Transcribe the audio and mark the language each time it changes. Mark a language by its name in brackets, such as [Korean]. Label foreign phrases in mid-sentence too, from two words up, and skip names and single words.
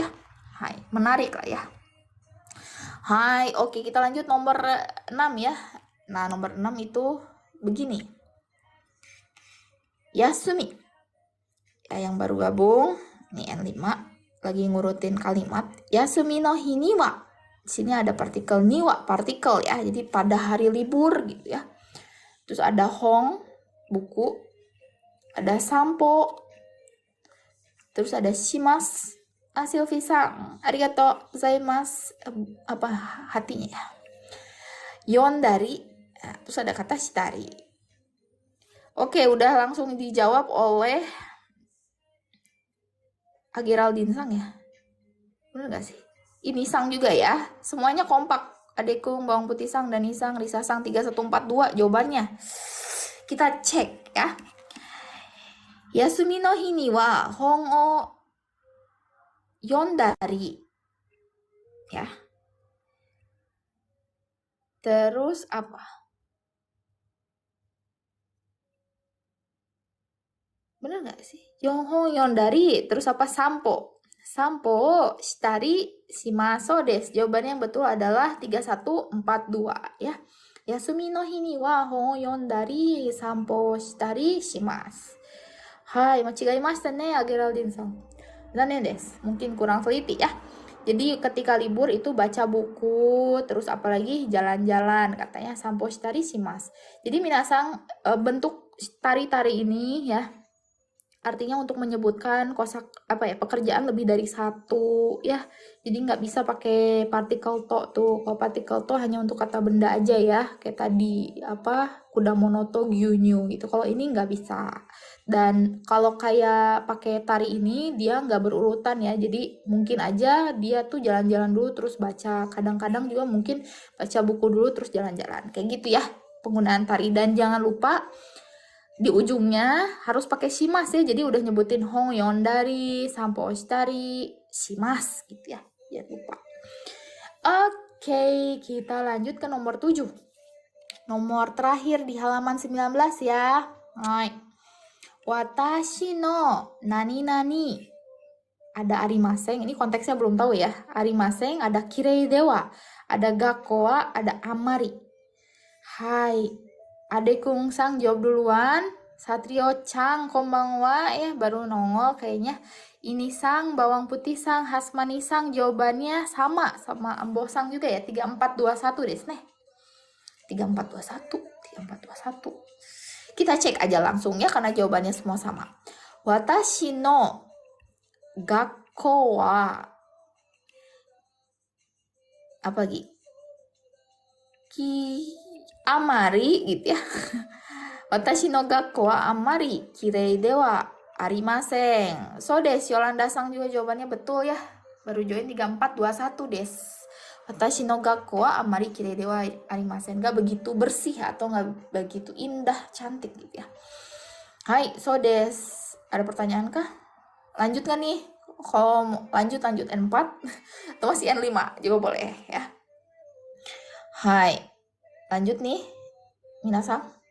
[Indonesian] Hai, menarik lah ya. Hai, oke kita lanjut nomor 6 ya. Nah, nomor 6 itu begini. Yasumi. Ya, yang baru gabung, ini N5 lagi ngurutin kalimat. [Japanese] 休みの日は. [Indonesian] Sini ada partikel niwa, partikel ya. Jadi pada hari libur gitu ya. Terus ada hong, buku. Ada sampo. Terus ada shimas. Sylvie Sang, [Japanese] ありがとうございます. [Indonesian] Apa hatinya ya? Yondari. Terus ada kata shitari. Oke, udah langsung dijawab oleh Geraldine Sang ya. Bener gak sih? Ini Sang juga ya. Semuanya kompak. Adekung, Bawang Putih Sang, Dani Sang, Risa Sang 3142 jawabannya. Kita cek ya. [Japanese] 休みの日には本を読んだり ya. [Indonesian] Terus apa? Bener gak sih? [Japanese] よんほん読んだり. [Indonesian] Terus apa? [Japanese] 散歩したりしますです. [Indonesian] Jawabannya yang betul adalah 3142 ya. [Japanese] 休みの日には本を読んだり散歩したりします. はい、間違いましたね Geraldine Sang. 残念です. [Indonesian] Mungkin kurang teliti ya. Jadi ketika libur itu baca buku, terus apalagi jalan-jalan, katanya [Japanese] 散歩したりします. [Indonesian] Jadi minasang bentuk tari-tari ini ya artinya untuk menyebutkan kosak pekerjaan lebih dari satu ya, jadi nggak bisa pakai partikel to tuh. Kalau partikel to hanya untuk kata benda aja ya, kayak tadi [Japanese] 果物と牛乳 [Indonesian] gitu. Kalau ini nggak bisa. Dan kalau kayak pakai tari ini dia nggak berurutan ya, jadi mungkin aja dia tuh jalan-jalan dulu terus baca, kadang-kadang juga mungkin baca buku dulu terus jalan-jalan, kayak gitu ya penggunaan tari. Dan jangan lupa di ujungnya harus pakai shimas ya, jadi udah nyebutin [Japanese] 本読んだり, 散歩おしたり、します [Indonesian] gitu ya, jangan lupa. Oke, kita lanjut ke nomor 7. Nomor terakhir di halaman 19 ya. [Japanese] はい。私のなになに. [Indonesian] Ada arimaseng, ini konteksnya belum tahu ya. Arimaseng, ada [Japanese] きれいでは, [Indonesian] ada gakkoa, ada amari. Hai. Ade Kung Sang jawab duluan. Satrio Chang konbanwa ya, baru nongol kayaknya. Ini Sang, bawang putih Sang, Hasmani Sang, jawabannya sama Ambo Sang juga ya. 3421 desu nih. 3421. Kita cek aja langsung ya karena jawabannya semua sama. [Japanese] 私の学校は apa lagi? [Indonesian] Amari gitu ya. [Japanese] 私の学校はあまりきれいではありません. そうです, [Indonesian] Yolanda Sang juga jawabannya betul ya. Baru join 3421 desu. [Japanese] 私の学校はあまりきれいではありません. [Indonesian] Gak begitu bersih atau gak begitu indah, cantik gitu ya. [Japanese] はい、そうです. [Indonesian] Ada pertanyaan kah? Lanjut gak nih? Kalau lanjut N4 atau masih N5 juga boleh ya. Hai, lanjut nih minasang.